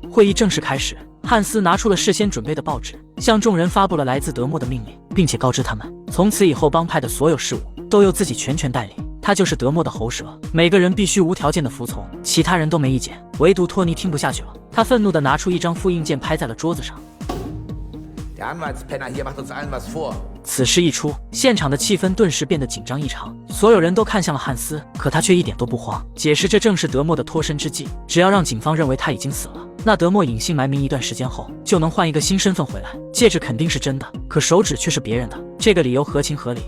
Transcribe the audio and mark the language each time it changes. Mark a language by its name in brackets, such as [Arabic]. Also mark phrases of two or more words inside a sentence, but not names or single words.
[Chinese] 会议正式开始，汉斯拿出了事先准备的报纸，向众人发布了来自德莫的命令，并且告知他们，从此以后帮派的所有事务都由自己全权代理。他就是德莫的喉舌，每个人必须无条件的服从，其他人都没意见，唯独托尼听不下去了。他愤怒地拿出一张复印件拍在了桌子上。 [German] Der Anwaltspenner hier macht uns allen was vor. [Chinese] 此事一出，现场的气氛顿时变得紧张异常，所有人都看向了汉斯，可他却一点都不慌，解释这正是德莫的脱身之计，只要让警方认为他已经死了，那德莫隐姓埋名一段时间后，就能换一个新身份回来。戒指肯定是真的，可手指却是别人的，这个理由合情合理。